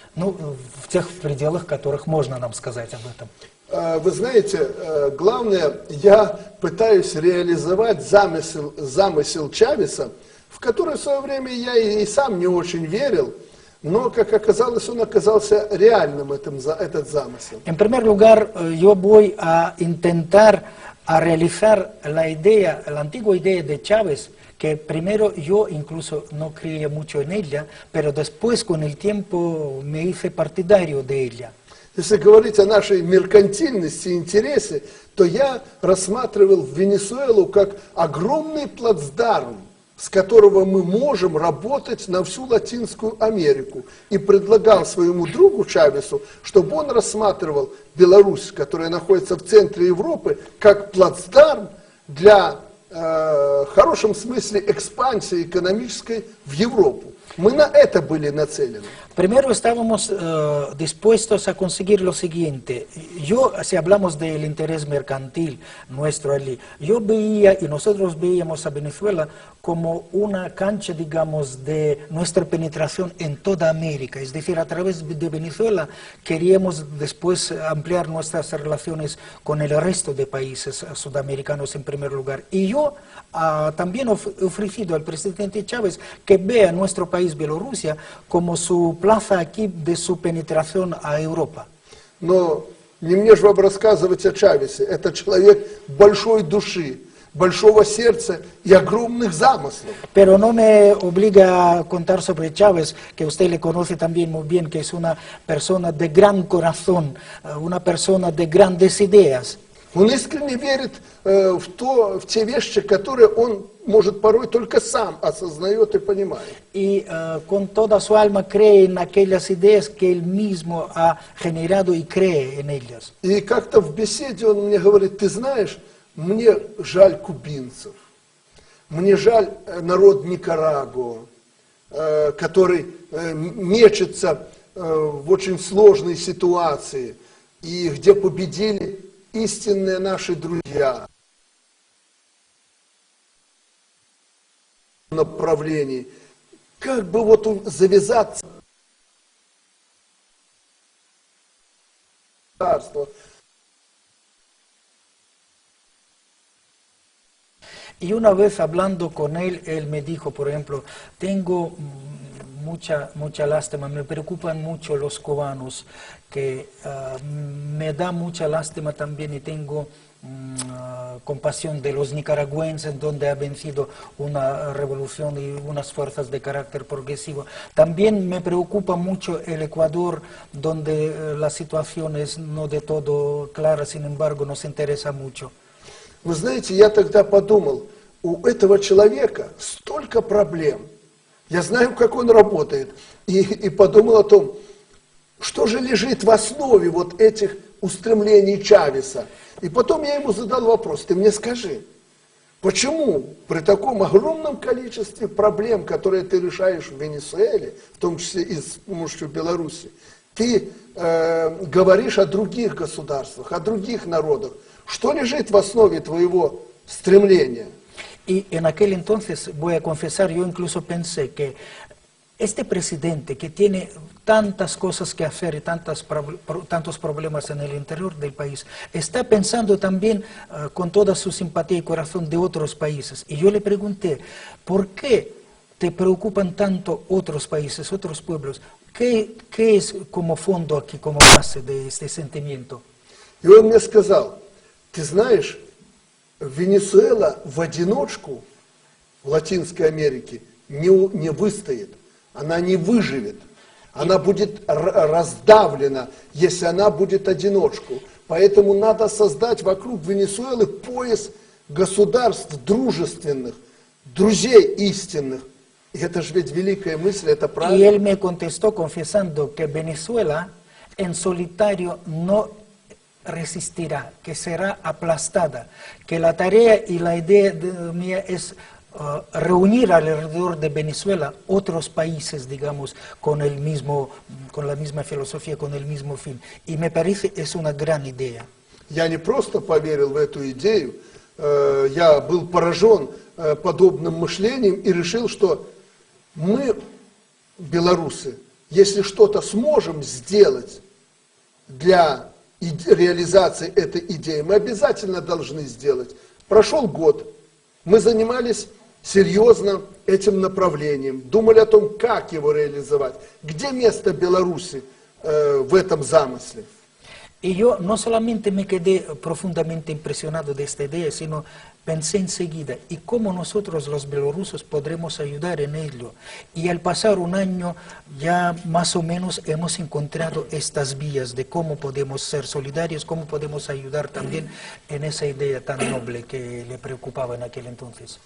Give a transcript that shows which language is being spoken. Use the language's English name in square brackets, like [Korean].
[Russian] Ну, в тех пределах, в которых можно нам сказать об этом. Вы знаете, главное, я пытаюсь реализовать замысел Чавеса, в который в свое время я и сам не очень верил, но, как оказалось, он оказался реальным, этот замысел. [Spanish] En primer lugar, yo voy a intentar a realizar la idea, la antigua idea de Chávez, que primero yo incluso no creía mucho en ella, pero después con el tiempo me hice partidario de ella. [Russian] Если говорить о нашей меркантильности и интересе, то я рассматривал Венесуэлу как огромный плацдарм с которого мы можем работать на всю Латинскую Америку. И предлагал своему другу Чавесу, чтобы он рассматривал Беларусь, которая находится в центре Европы, как плацдарм для, в хорошем смысле, экспансии экономической в Европу. Мы на это были нацелены. [Spanish] Primero estábamos dispuestos a conseguir lo siguiente. Yo, si hablamos del interés mercantil nuestro allí, yo veía y nosotros veíamos a Venezuela como una cancha, digamos, de nuestra penetración en toda América. Es decir, a través de Venezuela queríamos después ampliar nuestras relaciones con el resto de países sudamericanos en primer lugar. Y yo también he ofrecido al presidente Chávez que vea nuestro país, Bielorrusia, como su plaza aquí de su penetración a Europa. [Russian] Но не мне же вам рассказывать о Чавесе. Это человек большой души, большого сердца и огромных замыслов. [Spanish] Pero no me obliga a contar sobre Chávez, que usted le conoce también muy bien, que es una persona de gran corazón, una persona de grandes ideas. [Russian] Он искренне верит в те вещи, которые он, может, порой только сам осознает и понимает. [Spanish] Y con toda su alma cree en aquellas ideas que él mismo ha generado y cree en ellas. [Russian] И как-то в беседе он мне говорит: ты знаешь, мне жаль кубинцев, мне жаль народ Никарагуа, который мечется в очень сложной ситуации, и где победили истинные наши друзья в направлении. Как бы вот завязаться царство. [Spanish] Y una vez hablando con él, él me dijo, por ejemplo, tengo mucha lástima, me preocupan mucho los cubanos, que me da mucha lástima también y tengo compasión de los nicaragüenses, donde ha vencido una revolución y unas fuerzas de carácter progresivo. También me preocupa mucho el Ecuador, donde la situación es no de todo clara, sin embargo nos interesa mucho. [Russian] Вы знаете, я тогда подумал, у этого человека столько проблем. Я знаю, как он работает. И подумал о том, что же лежит в основе вот этих устремлений Чавеса. И потом я ему задал вопрос: ты мне скажи, почему при таком огромном количестве проблем, которые ты решаешь в Венесуэле, в том числе и с помощью Беларуси, ты говоришь о других государствах, о других народах? Что лежит в основе твоего стремления? [Spanish] Y en aquel entonces, voy a confesar, yo incluso pensé que este presidente que tiene tantas cosas que hacer y tantos problemas en el interior del país, está pensando también con toda su simpatía y corazón de otros países. Y yo le pregunté, ¿por qué te preocupan tanto otros países, otros pueblos? ¿Qué es como fondo aquí, como base de este sentimiento? [Russian] И он мне сказал: ты знаешь, Венесуэла в одиночку в Латинской Америке не выстоит, она не выживет, она будет раздавлена, если она будет одиночку. Поэтому надо создать вокруг Венесуэлы пояс государств дружественных, друзей истинных. И это же ведь великая мысль, это правильно. [Spanish] Y él me contestó confesando que Venezuela en solitario no resistirá, que será aplastada, que la tarea y la idea mía es reunir alrededor de Venezuela otros países, digamos, con la misma filosofía, con el mismo fin. Y me parece es una gran idea. [Russian] Я не просто поверил в эту идею, я был поражен подобным мышлением и решил, что мы, белорусы, если что-то сможем сделать для реализации этой идеи, мы обязательно должны сделать. Прошел год, мы занимались серьезно этим направлением, думали о том, как его реализовать, где место Беларуси в этом замысле. [Spanish] Y yo no solamente me quedé profundamente impresionado de esta idea, sino pensé enseguida, ¿y cómo nosotros los bielorrusos podremos ayudar en ello? Y al pasar un año ya más o menos hemos encontrado estas vías de cómo podemos ser solidarios, cómo podemos ayudar también en esa idea tan noble que le preocupaba en aquel entonces.